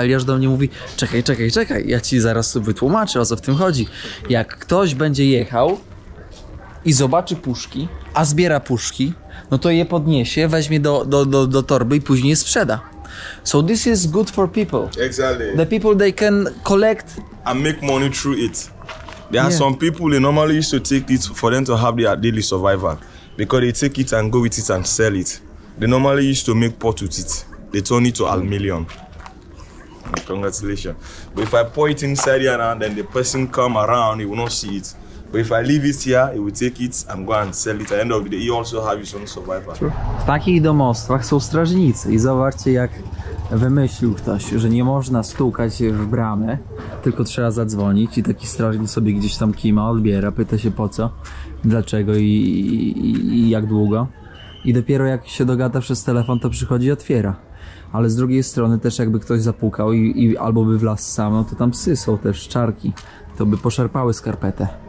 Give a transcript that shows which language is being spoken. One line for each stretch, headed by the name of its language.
Polish: A Eliasz do mnie mówi, czekaj, ja ci zaraz wytłumaczę, o co w tym chodzi. Jak ktoś będzie jechał i zobaczy puszki, a zbiera puszki, no to je podniesie, weźmie do torby i później je sprzeda.
English: So this is good for people. Exactly. The people, they can collect and make money through it. There are some people, they normally used to take it for them to have their daily survival, because they take it and go with it and sell it. They normally used to make pot with it. They turn it to aluminium. Congratulations. But if I pour it inside here now, then the person come around, he will not see it. But if I leave it here, he will take it and go and sell it. At the end of the day, he also have his own survival.
Polish: W takich domostwach są strażnicy i zobaczcie, jak wymyślił ktoś, że nie można stukać w bramę, tylko trzeba zadzwonić i taki strażnik sobie gdzieś tam kima, odbiera, pyta się po co, dlaczego i jak długo. I dopiero jak się dogada przez telefon, to przychodzi i otwiera. Ale z drugiej strony też jakby ktoś zapukał i albo by wlazł sam, no to tam psy są też, czarki, to by poszarpały skarpetę.